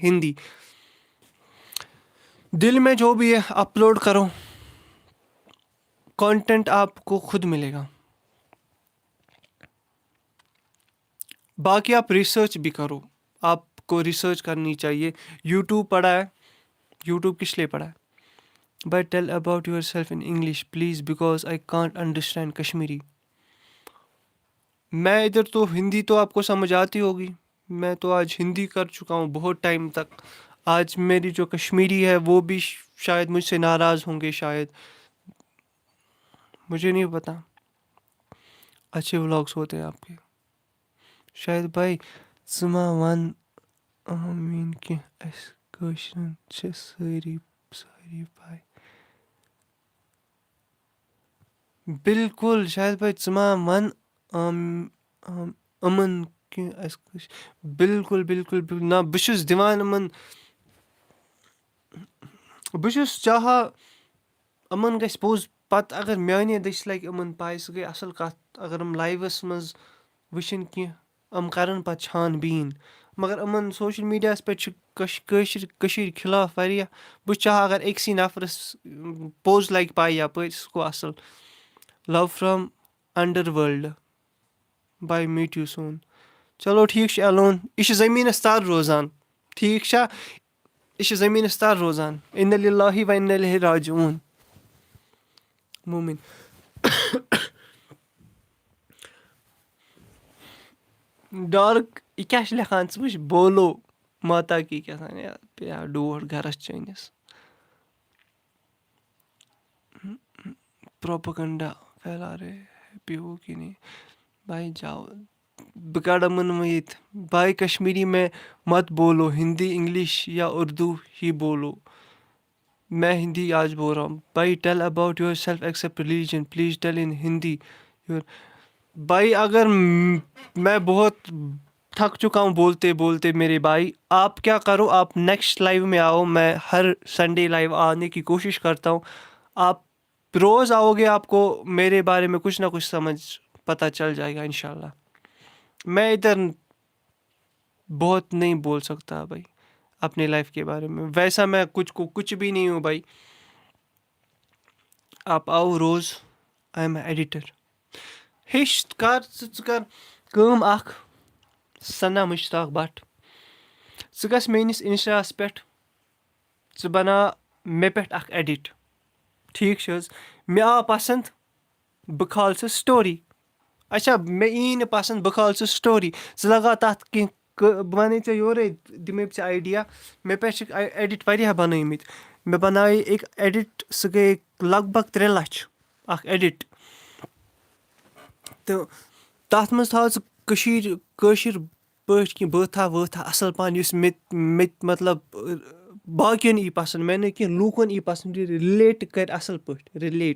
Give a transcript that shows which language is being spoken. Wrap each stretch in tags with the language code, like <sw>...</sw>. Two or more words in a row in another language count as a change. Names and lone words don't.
<ur>ہندی دل میں جو بھی ہے اپلوڈ کرو, کانٹینٹ آپ کو خود ملے گا. باقی آپ ریسرچ بھی کرو, آپ کو ریسرچ کرنی چاہیے. یوٹیوب پڑھا ہے, یوٹیوب کس لیے پڑھا ہے,</ur> <en>But tell about yourself in English please because I can't understand Kashmiri.</en> <ur>میں ادھر تو ہندی تو آپ کو سمجھ آتی ہوگی, میں تو آج ہندی کر چکا ہوں بہت ٹائم تک. آج میری جو کشمیری ہے وہ بھی شاید مجھ سے ناراض ہوں گے, شاید, مجھے نہیں پتا. اچھے ولاگس ہوتے ہیں آپ کے.</ur> <ks>شاید بھائی ژٕ ما وَن میٖن کینٛہہ اَسہِ کٲشرٮ۪ن چھِ سٲری پاے. بالکل شاید بھائی ژٕ ما وَن یِمن کینٛہہ اَسہِ بالکل بالکل نہ بہٕ چھُس دِوان یِمن, بہٕ چھُس چاہان یِمن گژھِ پوٚز پتہٕ اگر میٛانے دٔسۍ لگہِ یِمن پاے سُہ گٔے اَصٕل کَتھ. اگر یِم لایوَس منٛز وٕچھن کینٛہہ یِم کَرَن پَتہٕ چھان بیٖن, مگر یِمن سوشَل میٖڈیاہَس پٮ۪ٹھ چھِ کٔشیٖرِ خلاف واریاہ. بہٕ چھُس چاہان اگر أکۍسٕے نفرَس پوٚز لگہِ پاے یپٲرۍ سُہ گوٚو اَصٕل.</ks> <en>Love from underworld bye meet you soon.</en> <ks>چلو ٹھیک چھُ ایلون یہِ چھُ زٔمیٖنَس تَل روزان ٹھیٖک چھا یہِ چھُ زٔمیٖنَس تَل روزان</ks> <ar>اِنَّ لِلّٰهِ و اِنَّ اِلَیْهِ راجعوٗن</ar> <ks>موٗمِن. ڈارٕک یہِ کیٛاہ چھِ لیکھان ژٕ وٕچھ</ks> <ur>بولو ماتا کی</ur> <ks>کیٛاہ تھام یا ڈوٹھ گَرَس چٲنِس</ks> <ur>پروپگنڈا پھیلا رہے ہیپی ہو کہ نہیں بھائی جاؤ</ur> <ks>بہٕ کَڑٕ یِمَن وۄنۍ ییٚتہِ</ks> <ur>بھائی کشمیری میں مت بولو ہندی انگلش یا اردو ہی بولو. میں ہندی آج بول رہا ہوں بھائی.</ur> <en>Tell about yourself except religion please tell in Hindi your.</en> <ur>بھائی اگر میں بہت تھک چکا ہوں بولتے بولتے میرے بھائی آپ کیا کرو آپ نیکسٹ لائیو میں آؤ. میں ہر سنڈے لائیو آنے کی کوشش کرتا ہوں. آپ روز آؤ گے آپ کو میرے بارے میں کچھ نہ کچھ سمجھ پتہ چل جائے گا انشاءاللہ. میں ادھر بہت نہیں بول سکتا بھائی اپنے لائف کے بارے میں ویسا میں کچھ بھی نہیں ہوں بھائی. آپ آؤ روز</ur> <en>I am a editor.</en> <ks>ہیٚچھ کر ژٕ کر کٲم اکھ ثنا مشتاق بٹ ژٕ گژھ میٲنِس انسٹاہَس پٮ۪ٹھ ژٕ بناو مےٚ پٮ۪ٹھ اکھ ایڈِٹ ٹھیٖک چھِ حظ. مےٚ آو پسنٛد بہٕ کھالہٕ ژٕ سٹوری. اچھا مےٚ یی نہٕ پسنٛد بہٕ کھالہٕ ژٕ سٹوری ژٕ لگاو تتھ کینٛہہ بہٕ وَنے ژےٚ یورے دِمے بہٕ ژےٚ آیڈیا. مےٚ پٮ۪ٹھ چھِکھ ایڈِٹ واریاہ بنٲومٕتۍ. مےٚ بنایے ایک ایڈِٹ سُہ گٔے لگ بگ 3 لچھ اکھ ایڈِٹ. تہٕ تَتھ منٛز تھاو ژٕ کٲشِر پٲٹھۍ کینٛہہ بٲتھا وٲتھا اَصٕل پہن یُس مےٚ مطلب باقیَن یی پسنٛد مےٚ نہٕ کینٛہہ لوٗکَن یی پسنٛد رِلیٹ کَرِ اَصٕل پٲٹھۍ رِلیٹ.</ks>